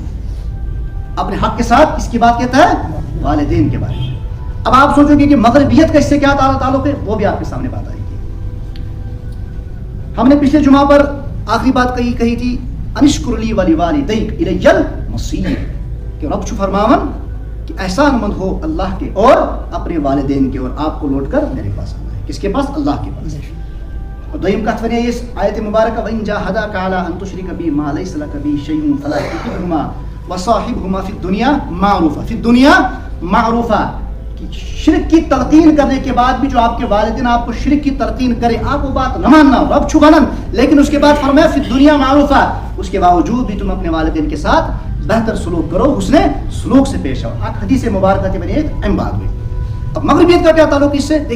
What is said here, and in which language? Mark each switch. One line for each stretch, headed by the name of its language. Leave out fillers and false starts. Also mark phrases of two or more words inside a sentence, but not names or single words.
Urdu: اپنے حق کے ساتھ اس کی بات کہتا ہے والدین کے بارے میں. اب آپ سوچو گے کہ مغربیت کا اس سے کیا تعلق ہے، وہ بھی آپ کے سامنے بات آئے گی. ہم نے پچھلے جمعہ پر آخری بات کہی تھی
Arabic: انشکر لی ولوالدیک الی المصیر،
Kashmiri: کہ رب چھو فرماون
Urdu: کہ احسان مند ہو اللہ کے اور اپنے والدین کے، اور آپ کو لوٹ کر میرے پاس آنا ہے. کس کے پاس؟ اللہ کے پاس. اور دویم کا تفسیر ہے اس آیت مبارکہ
Arabic: وَإِن جَاهَدَاكَ عَلَىٰ أَن تُشْرِكَ بِي مَا لَيْسَ لَكَ بِهِ شَيْءٌ فَلَا تُطِعْهُمَا وَصَاحِبْهُمَا فِي الدُّنْيَا مَعْرُوفًا. فِي الدُّنْيا مَعْرُوفًا.
Urdu: شرک کی تلقین کرنے کے بعد بھی جو آپ کے والدین آپ کو شرک کی تلقین کرے، آپ وہ بات نہ ماننا، رب چھپانا، لیکن اس کے بعد فرمایا
Arabic: فی الدنیا معروفا،
Urdu: اس کے باوجود بھی تم اپنے والدین کے ساتھ بہتر سلوک کرو، حسن سلوک سے پیش آؤ. حدیث مبارکہ کی بنی ایک اہم بات ہوئی. اب مغربیت کا کیا تعلق اس سے؟